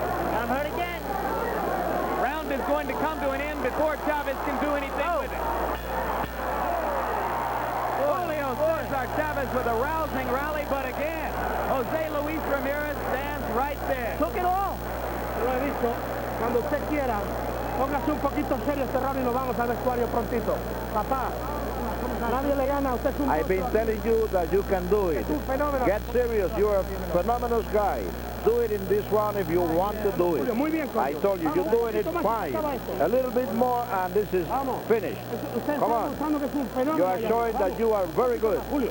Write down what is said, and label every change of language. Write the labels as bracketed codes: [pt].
[en] Got him hurt again. Round is going to come to an end before Chavez can do anything with it. Julio Cesar Chavez with a rousing rally, but again, Jose Luis Ramirez stands right there. Took it all. [es] Lo he visto. Cuando usted quiera, póngase un poquito serio este round y nos vamos al vestuario prontito. Papá, nadie le gana. Usted es un [en] I've been telling you that you can do it. Get serious. You're a phenomenal guy. Do it in this round if you want to do it. I told you, you're doing it fine. A little bit more and this is finished. Come on. You are showing that you are very good.